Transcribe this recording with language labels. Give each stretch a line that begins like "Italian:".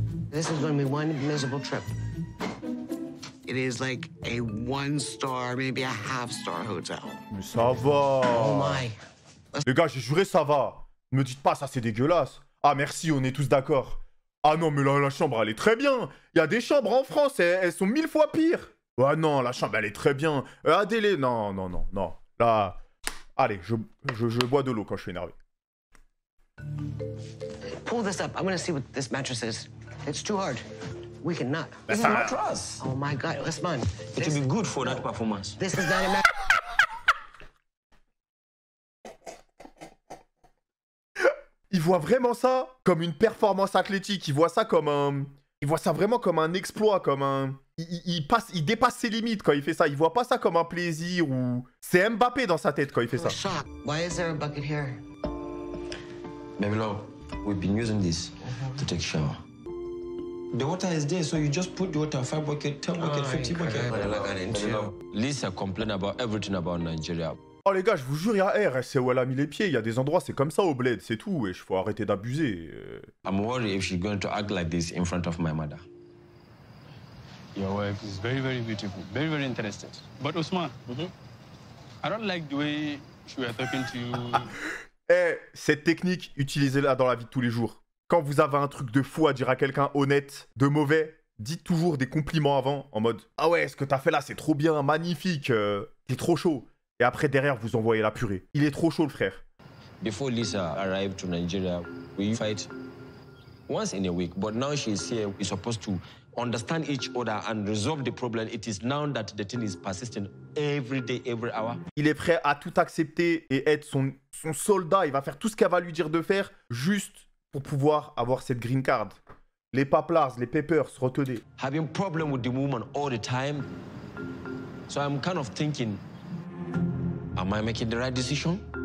English: This is going to be one miserable trip. It is like a 1-star, maybe a half-star hotel.
French: Mais ça va.
English: Oh my.
French: Les gars, j'ai juré ça va. Ne me dites pas ça, c'est dégueulasse. Ah merci, on est tous d'accord. Ah non, mais là, la chambre, elle est très bien. Il y a des chambres en France, elles sont 1000 fois pires. Ah non, la chambre, elle est très bien. Adélé, non. Là, allez, je bois de l'eau quand je suis énervé.
English: Pull this up. I'm going to see what this mattress is. It's too hard. We cannot. This is a mattress. Oh my God, Usman. It will be good for that performance. This is not a mattress.
French: Il voit vraiment ça comme une performance athlétique. Il voit ça vraiment comme un exploit, comme un... Il dépasse ses limites quand il fait ça. Il voit pas ça comme un plaisir ou... C'est Mbappé dans sa tête quand il fait ça.
English: Shock. Why is there a bucket here? Baby love, we've been using this to take shower. The water is there, so you just put the water, 5 bucket, 10 bucket, 50 bucket. Lisa complain about everything about Nigeria.
French: Oh les gars, je vous jure, il y a R, c'est où elle a mis les pieds. Il y a des endroits, c'est comme ça au bled, c'est tout. Et il faut arrêter d'abuser.
English: I'm worried if she's going to act like this in front of my mother. Your wife is very, very beautiful, very, very interested. But Usman, I don't like the way she was talking to you.
French: Eh, cette technique, utilisez-la dans la vie de tous les jours. Quand vous avez un truc de fou à dire à quelqu'un honnête, de mauvais, dites toujours des compliments avant, en mode « Ah ouais, ce que t'as fait là, c'est trop bien, magnifique, t'es trop chaud. » Et après, derrière, vous envoyez la purée. Il est trop chaud, le frère.
English: Before Lisa arrived to Nigeria, we fight once in a week. But now she's here, we're supposed to understand each other and resolve the problem. It is now that the thing is persistent every day, every hour.
French: Il est prêt à tout accepter et être son soldat. Il va faire tout ce qu'elle va lui dire de faire juste pour pouvoir avoir cette green card. Les paplars, les papers, retenez.
English: Having problem with the woman all the time. So I'm kind of thinking, am I making the right decision?